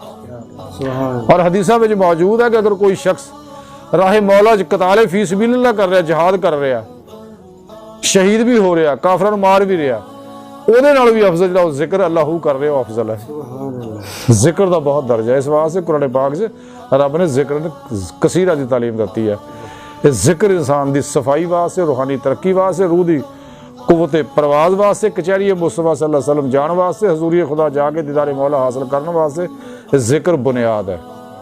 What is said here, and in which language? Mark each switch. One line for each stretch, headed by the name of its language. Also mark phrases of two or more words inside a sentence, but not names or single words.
Punjabi: ਔਰ ਹਦੀਸਾਂ ਵਿੱਚ ਮੌਜੂਦ ਹੈ ਕਿ ਅਗਰ ਕੋਈ ਸ਼ਖਸ ਰਾਹੇ ਮੌਲਾ ਚ ਕਤਾਲੇ
Arabic: في سبيل الله
Punjabi: ਕਰ ਰਿਹਾ, ਜਹਾਦ ਕਰ ਰਿਹਾ, ਸ਼ਹੀਦ ਵੀ ਹੋ ਰਿਹਾ, ਕਾਫਰਾਂ ਨੂੰ ਮਾਰ ਵੀ ਰਿਹਾ, ਉਹਦੇ ਨਾਲ ਵੀ ਅਫਜ਼ਲ ਜਿਹੜਾ ਉਹ ਜ਼ਿਕਰ ਅੱਲਾਹੂ ਕਰ ਰਿਹਾ ਉਹ ਅਫਜ਼ਲ ਹੈ। ਜ਼ਿਕਰ ਦਾ ਬਹੁਤ ਦਰਜਾ ਹੈ। ਇਸ ਵਾਸਤੇ ਕੁਰਾਨ ਪਾਕ 'ਚ ਰੱਬ ਨੇ ਜ਼ਿਕਰ ਕਸੀਰਾ ਦੀ ਤਾਲੀਮ ਦਿੱਤੀ ਹੈ। ਇਹ ਜ਼ਿਕਰ ਇਨਸਾਨ ਦੀ ਸਫਾਈ ਵਾਸਤੇ, ਰੂਹਾਨੀ ਤਰੱਕੀ ਵਾਸਤੇ, रूह ਦੀ ਕੁਵਤ ਪਰਵਾਜ਼ ਵਾਸਤੇ, ਕਚਹਿਰੀ ਮੁਸਤਫ਼ਾ
Arabic: صلى الله عليه وسلم
Punjabi: ਜਾਨ ਵਾਸਤੇ, ਹਜ਼ੂਰੀ ਖ਼ੁਦਾ ਜਾਕੇ ਦੀਦਾਰ ਮੌਲਾ ਹਾਸਿਲ ਕਰਨੇ ਵਾਸਤੇ ਜ਼ਿਕਰ ਬੁਨਿਆਦ ਹੈ।